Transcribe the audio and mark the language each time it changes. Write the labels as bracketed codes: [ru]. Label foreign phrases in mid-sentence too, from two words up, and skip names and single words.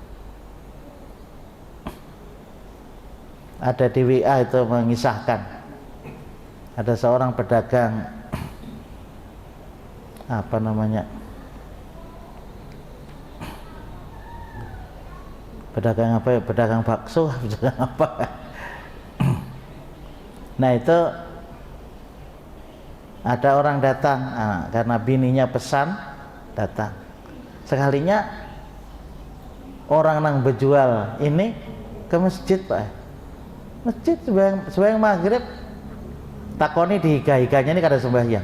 [id] Ada di WA itu mengisahkan ada seorang pedagang apa namanya, pedagang apa ya, pedagang bakso, pedagang apa. Nah itu ada orang datang, karena bininya pesan datang. [bjn] Sekalinya orang nang berjual ini ke masjid Pak, masjid sembahyang maghrib, takoni dihiga-higanya ini kada sembahyang.